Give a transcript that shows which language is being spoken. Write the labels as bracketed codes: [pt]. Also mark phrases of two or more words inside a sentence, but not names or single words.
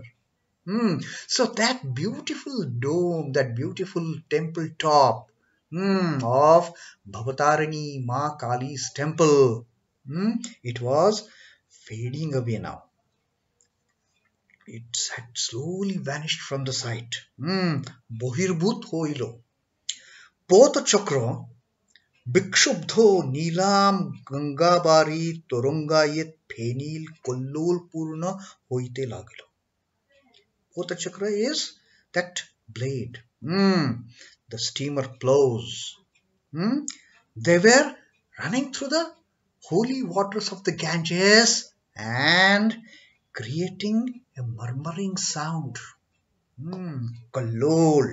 [en] So that beautiful dome, that beautiful temple top of Bhavatarini Ma Kali's temple, it was fading away now. It had slowly vanished from the sight. [bn] বহির্ভূত হইল। পোতচক্র বিক্ষুব্ধ নীলাম গঙ্গাবারী তরঙ্গায়িত ফেনিল কল্লোল পূর্ণ হইতে লাগিল। [en] Potachakra is that blade, the steamer plows. They were running through the holy waters of the Ganges and creating a murmuring sound. Kallol.